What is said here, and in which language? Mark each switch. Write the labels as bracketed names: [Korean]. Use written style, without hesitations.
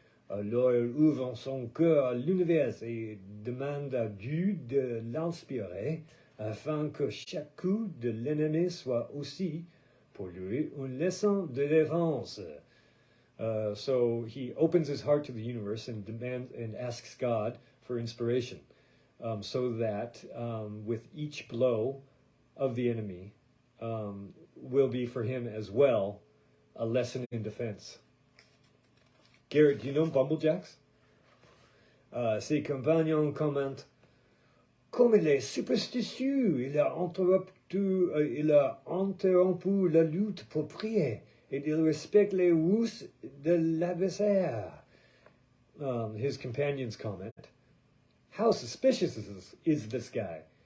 [French] Alors il ouvre son cœur à l'univers et demande à Dieu de l'inspirer afin que chaque coup de l'ennemi soit aussi pour lui une leçon de défense. [English] So he opens his heart to the universe and asks God for inspiration, so that with each blow of the enemy will be for him as well a lesson in defense. Garrett, do you know Bumblejacks? [French] Ses compagnons commentent: comme il est superstitieux, il a interrompu la lutte pour prier, et il respecte les rousses de l'adversaire. [English] His companions comment: how suspicious is this guy?